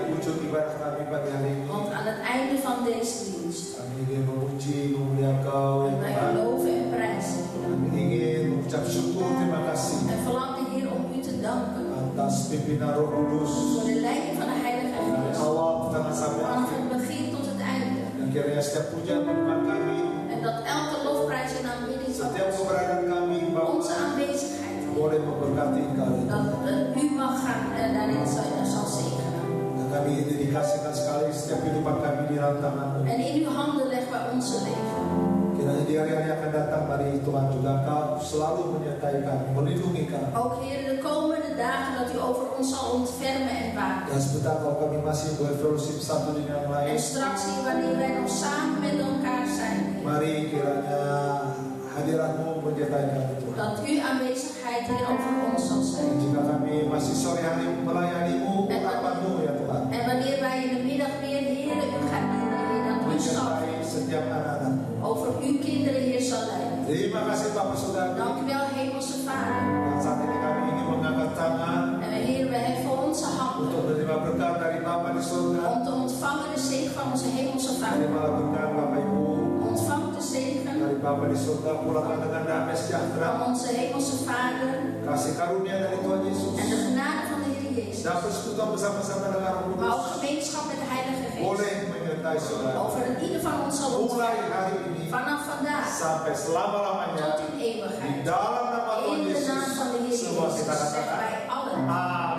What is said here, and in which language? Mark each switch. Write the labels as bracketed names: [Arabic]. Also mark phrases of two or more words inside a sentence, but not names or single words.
[Indonesian] ujung ibadah kami pagi hari ini, [Dutch] Want aan het einde van deze dienst [Indonesian] kami ingin memuji, memuliakan Kau, [Dutch] willen [Indonesian] ya [Dutch] wij [Indonesian] Tuhan. [Dutch] u loven en prijzen, Heer. [Indonesian] Kami ingin mengucap syukur, terima kasih [Dutch] En verlangen, Heer, om u te danken [Indonesian] atas pimpinan Roh Kudus [Dutch] voor de leiding van de Heilige [Indonesian] dari [Dutch] Geest. [Indonesian] awal pertama sampai [Dutch] Vanaf [Indonesian] akhir. [Dutch] het begin tot het einde. [Indonesian] Dan kiranya setiap pujian penyembahan kami, [Dutch] En dat elke lofprijs en aanbidding van [Indonesian] setiap keberadaan kami, Bapak, [Dutch] onze aanwezigheid, Heer, [Indonesian] boleh memberkati kalian. [Dutch] dat u mag gaan daarin zal zegenen. [Indonesian] Dan kami ingin dedikasikan sekali setiap kehidupan kami di dalam tangan-Mu. [Dutch] En in uw handen leggen wij onze leven. [Indonesian] Kiranya di hari-hari yang akan datang, mari Tuhan juga Kau selalu menyertai kami, melindungi kami. [Dutch] Ook, Heer, de komende dagen dat u over ons zal ontfermen en waken. [Indonesian] Dan sebentar kalau kami masih berfellowship satu dengan yang lain, [Dutch] En straks, Heer, wanneer wij nog samen met elkaar zijn, Heer, [Indonesian] mari kiranya hadirat-Mu menyertai kami Tuhan. [Dutch] dat uw aanwezigheid, Heer, over ons zal zijn. [Indonesian] Jika kami masih sore hari melayani-Mu, urapan-Mu ya Tuhan. [Dutch] En wanneer wij in de middag weer, Heer, u gaat dienen, Heer, dat u zal [Indonesian] Menyertai setiap anak-anak-Mu. [Dutch] over uw kinderen, Heer, zal leiden. [Indonesian] Terima kasih Bapak Saudara. [Dutch] Dank u wel, Hemelse Vader. [Indonesian] Dan saat ini kami ingin mengangkat tangan [Dutch] En Heer, we heffen onze handen [Indonesian] untuk menerima berkat dari Bapa di surga. [Dutch] om te ontvangen de zegen van onze Hemelse Vader. [Indonesian] Terimalah berkat Bapak Ibu [Dutch] Ontvang de zegen [Indonesian] dari Bapa di surga, pulangkan dengan damai sejahtera, [Dutch] van onze Hemelse Vader [Indonesian] kasih karunia dari Tuhan Yesus, [Dutch] en de genade van de Heer Jezus. [Indonesian] dan persekutuan bersama-sama dengan Roh [Dutch] Maar ook [Indonesian] Kudus [Dutch] gemeenschap met de Heilige Geest. [Indonesian] boleh menyertai saudara [Dutch] Over het ieder van ons zal [Indonesian] mulai [Dutch] ontvangen. [Indonesian] hari ini [Dutch] Vanaf vandaag [Indonesian] sampai selama-lamanya [Dutch] tot in [Indonesian] di [Dutch] eeuwigheid. [Indonesian] dalam nama Tuhan [Dutch] In de naam [Indonesian] Yesus. [Dutch] van de Heer [Indonesian] Semua [Dutch] Jezus [Indonesian] kita [Dutch] zeggen [Indonesian] katakan [Dutch] wij allen. [Indonesian] Amin.